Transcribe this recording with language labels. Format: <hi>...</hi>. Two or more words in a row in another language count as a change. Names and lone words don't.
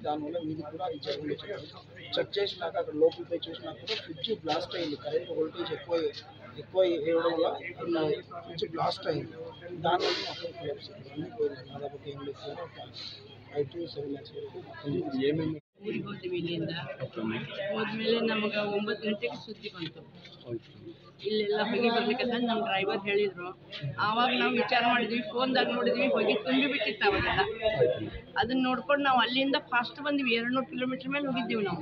<te>దానివల్ల వీధి కూడా అది జరిగింది. చెక్ చేసినాక అక్కడ లోపలికి పోయి చూసినాక కూడా</te> <en>fridge blast</en> <te>అయింది.</te> <en>current voltage</en> <te>ఎక్కువ వేయడం వల్ల</te> <en>fridge blast</en> <te>అయింది. దానివల్ల మొత్తం కొలాప్స్ అన్నీ పోయింది. దాదాపు ఏం లేదు, 5 to 7 lakhs వరకు ఏమేమి</te> <kn>ಊರಿಗೆ ಹೋದ್ವಿ ಇಲ್ಲಿಂದ. ಹೋದ್ಮೇಲೆ ನಮಗೆ 9 ಗಂಟೆಗೆ ಸುದ್ದಿ ಬಂತು. ಇಲ್ಲೆಲ್ಲ ಹೊಗೆ ಬರ್ಲಿಕ್ಕಂತ ನಮ್ಮ ಡ್ರೈವರ್ ಹೇಳಿದ್ರು. ಆವಾಗ ನಾವು ವಿಚಾರ ಮಾಡಿದ್ವಿ, ಫೋನ್ದಾಗ ನೋಡಿದ್ವಿ, ಹೊಗೆ ತುಂಬಿ ಬಿಟ್ಟಿತ್ತು ಅವಾಗೆಲ್ಲ. ಅದನ್ನ ನೋಡ್ಕೊಂಡು ನಾವು ಅಲ್ಲಿಂದ ಫಾಸ್ಟ್ ಬಂದ್ವಿ, 200 ಕಿಲೋಮೀಟರ್ ಮೇಲೆ ಹೋಗಿದ್ದೀವಿ ನಾವು.</kn>